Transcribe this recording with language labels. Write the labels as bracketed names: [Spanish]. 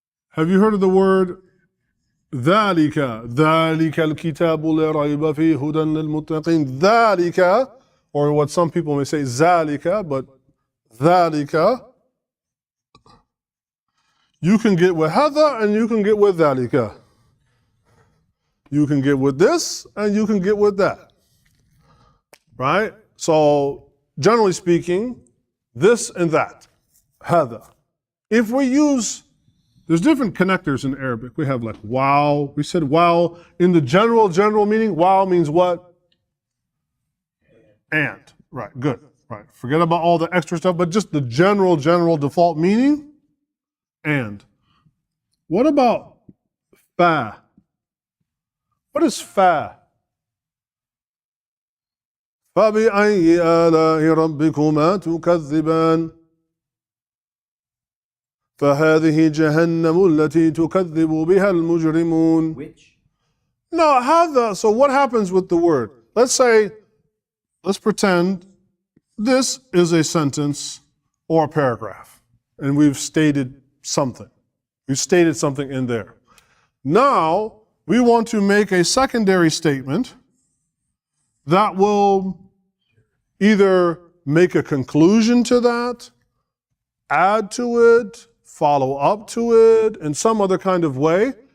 [English] Have you heard of the word [Arabic] ذلك الكتاب لا ريب فيه هدى للمتقين. [English] ذلك, or what some people may say ذلك, but ذلك you can get with hadha and you can get with ذلك. You can get with this and you can get with that. Right? So generally speaking, this and that. Hadha. If we use, there's different connectors in Arabic. We have like wow. We said wow in the general meaning. Wow means what? And. Right, good. Right. Forget about all the extra stuff, but just the general default meaning. And. What about fa? What is fa? [Arabic] فَبِأَيِّ آلَاءِ رَبِّكُمَا تُكَذِّبَانِ فهذه جهنم التي تكذب بها المجرمون. [English] Which? No, hadha. So what happens with the word? Let's say let's pretend this is a sentence or a paragraph, and we've stated something. We've stated something in there. Now, we want to make a secondary statement that will either make a conclusion to that, add to it, follow up to it in some other kind of way.